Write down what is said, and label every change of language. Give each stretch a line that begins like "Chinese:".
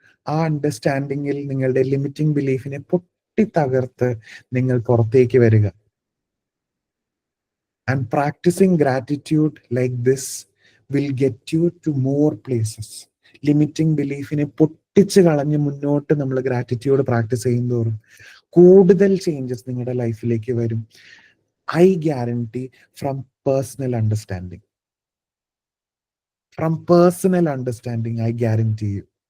Malayalam: ആ അണ്ടർസ്റ്റാൻഡിങ്ങിൽ നിങ്ങളുടെ ലിമിറ്റിംഗ് ബിലീഫിനെ പൊട്ടി തകർത്ത് നിങ്ങൾ പുറത്തേക്ക് വരിക.
English: And practicing gratitude like this will get you to more places.
Malayalam: Limiting ബിലീഫിനെ പൊട്ടിച്ച് കളഞ്ഞ് മുന്നോട്ട് നമ്മൾ ഗ്രാറ്റിറ്റ്യൂഡ് പ്രാക്ടീസ് ചെയ്യുന്നതോറും കൂടുതൽ ചേഞ്ചസ് നിങ്ങളുടെ ലൈഫിലേക്ക് വരും.
English: I guarantee from personal understanding. From personal understanding I guarantee you.